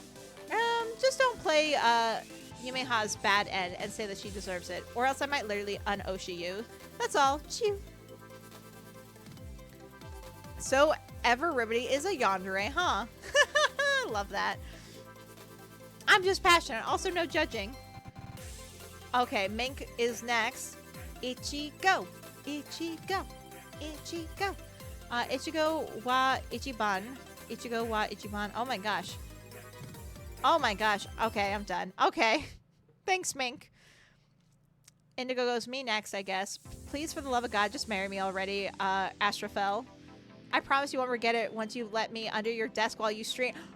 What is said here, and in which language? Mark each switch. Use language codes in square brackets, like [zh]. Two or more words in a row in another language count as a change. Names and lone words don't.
[en] Just don't play Yumeha's bad end and say that she deserves it, or else I might literally un-oshi you. That's all. Chew. So, Ever Ribbity is a yandere, huh? Love that. I'm just passionate. Also, no judging. Okay, Mink is next. Ichigo. Ichigo. Ichigo. [ja] いちごは一番。いちごは一番. [en] Oh my gosh. Oh my gosh. Okay, I'm done. Okay. Thanks, Mink. Indigo goes, me next, I guess. Please, for the love of God, just marry me already, Astrafel. I promise you won't regret it once you let me under your desk while you stream.